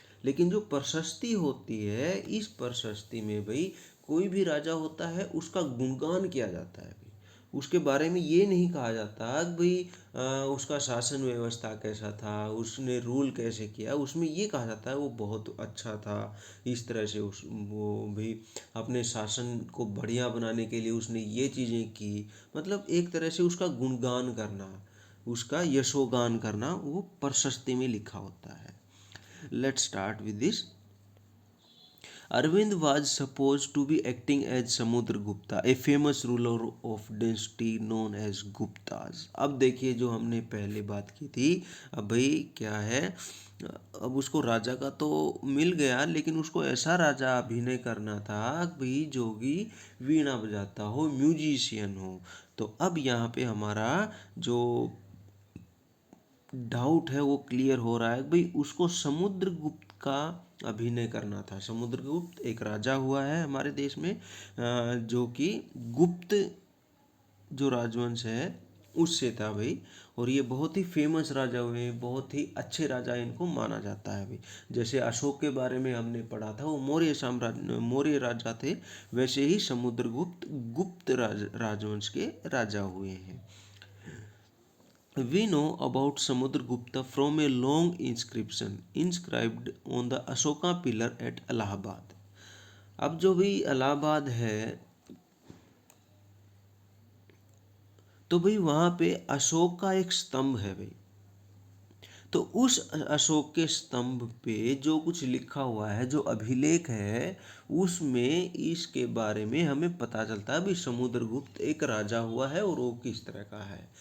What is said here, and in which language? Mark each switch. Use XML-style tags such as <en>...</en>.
<hi>लेकिन जो प्रशस्ति होती है, इस प्रशस्ति में भाई कोई भी राजा होता है उसका गुणगान किया जाता है भाई, उसके बारे में ये नहीं कहा जाता कि भाई उसका शासन व्यवस्था कैसा था, उसने रूल कैसे किया, उसमें ये कहा जाता है वो बहुत अच्छा था, इस तरह से उस वो भी अपने शासन को बढ़िया बनाने के लिए उसने ये चीज़ें की। मतलब एक तरह से उसका गुणगान करना, उसका यशोगान करना, वो प्रशस्ति में लिखा होता है।</hi> <en>Let's start with this. Arvind was supposed to be acting as Samudragupta, a famous ruler of dynasty known as Guptas.</en> <hi>अब देखिए जो हमने पहले बात की थी, अब भाई क्या है, अब उसको राजा का तो मिल गया, लेकिन उसको ऐसा राजा अभिनय करना था भाई जो कि वीणा बजाता हो, म्यूजिशियन हो। तो अब यहाँ पे हमारा जो डाउट है वो क्लियर हो रहा है भाई, उसको समुद्रगुप्त का अभिनय करना था। समुद्रगुप्त एक राजा हुआ है हमारे देश में, जो कि गुप्त जो राजवंश है उससे था भाई, और ये बहुत ही फेमस राजा हुए, बहुत ही अच्छे राजा इनको माना जाता है भाई। जैसे अशोक के बारे में हमने पढ़ा था, वो मौर्य साम्राज्य मौर्य राजा थे, वैसे ही समुद्रगुप्त गुप्त राजवंश के राजा हुए हैं।</hi> <en>We know about Samudragupta from a long inscription inscribed on the Ashoka pillar at Allahabad.</en> <hi>अब जो भी इलाहाबाद है, तो भाई वहाँ पे अशोक का एक स्तंभ है भाई। तो उस अशोक के स्तंभ पे जो कुछ लिखा हुआ है, जो अभिलेख है, उसमें इसके बारे में हमें पता चलता है भाई समुद्रगुप्त एक राजा हुआ है और वो किस तरह का है।</hi>